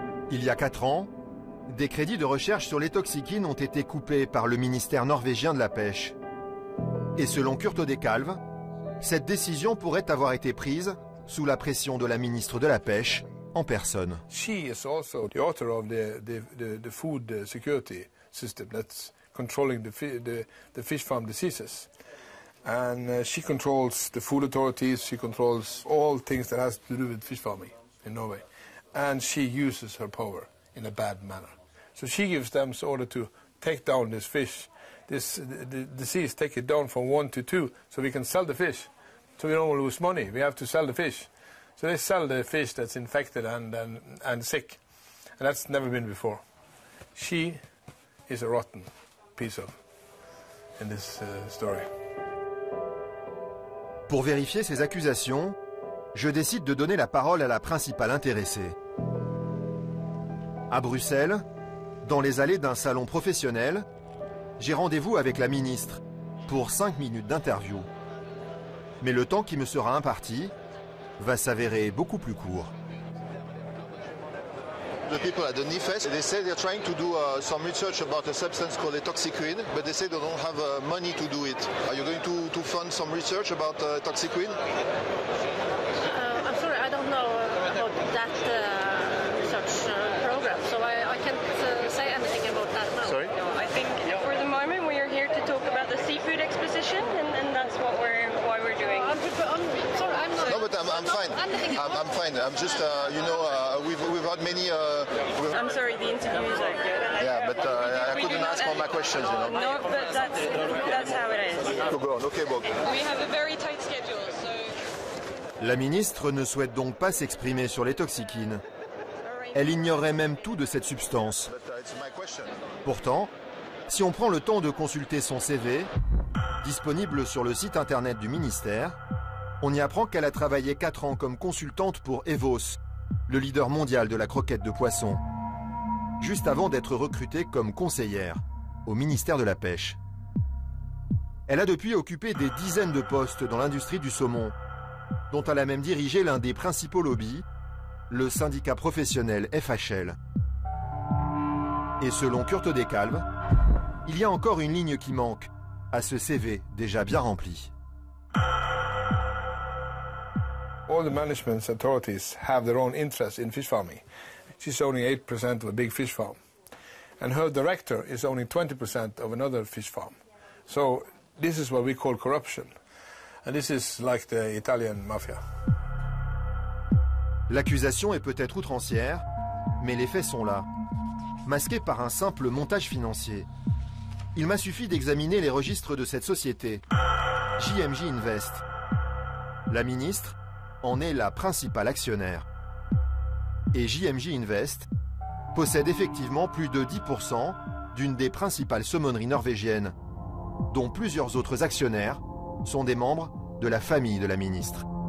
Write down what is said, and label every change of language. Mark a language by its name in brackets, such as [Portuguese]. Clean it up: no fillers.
[French] Il y a 4 ans, des crédits de recherche sur les toxikines ont été coupés par le ministère norvégien de la Pêche. Et selon Kurt Oddekalv, cette décision pourrait avoir été prise sous la pression de la ministre de la Pêche en personne. [English] She is also the author of the food security system that's controlling the fish farm diseases. And she controls the food authorities, she controls all things that has to do with fish farming in Norway. And she uses her power in a bad manner. So she gives them order to take down this fish, the disease, take it down from 1 to 2, so we can sell the fish. So we don't lose money, we have to sell the fish. So they sell the fish that's infected and sick. And that's never been before. She is a rotten piece of in this story. [French] Pour vérifier ces accusations, je décide de donner la parole à la principale intéressée. À Bruxelles, dans les allées d'un salon professionnel, j'ai rendez-vous avec la ministre pour 5 minutes d'interview. Mais le temps qui me sera imparti va s'avérer beaucoup plus court. [English] The people at the NIFES, they say they're trying to do some research about a substance called etoxiquine, but they say they don't have money to do it. Are you going to fund some research about etoxiquine? I'm sorry, I don't know about that research program, so I can't say anything about that now. Sorry? I think for the moment we are here to talk about the seafood exposition, and that's why we're doing. I'm sorry, I'm not. No, but I'm fine. I'm fine. I'm just, we've had many. I'm sorry, the interviews are good. Yeah, but I couldn't ask all my questions, you know. No, but that's how it is. Go on. Okay, Bob. We have a very tight schedule, so. [French] La ministre ne souhaite donc pas s'exprimer sur les toxikines. Elle ignorait même tout de cette substance. Pourtant, si on prend le temps de consulter son CV, disponible sur le site internet du ministère, on y apprend qu'elle a travaillé 4 ans comme consultante pour Evos, le leader mondial de la croquette de poisson, juste avant d'être recrutée comme conseillère au ministère de la Pêche. Elle a depuis occupé des dizaines de postes dans l'industrie du saumon, dont elle a même dirigé l'un des principaux lobbies, le syndicat professionnel FHL. Et selon Kurt Oddekalv, il y a encore une ligne qui manque à ce CV déjà bien rempli. [English] All the management authorities have their own interest in fish farming. She's owning 8% of a big fish farm. And her director is owning 20% of another fish farm. So this is what we call corruption. And this is like the Italian mafia. [French] L'accusation est peut-être outrancière, mais les faits sont là, masqués par un simple montage financier. Il m'a suffi d'examiner les registres de cette société, JMJ Invest. La ministre en est la principale actionnaire. Et JMJ Invest possède effectivement plus de 10% d'une des principales saumonneries norvégiennes, dont plusieurs autres actionnaires sont des membres de la famille de la ministre.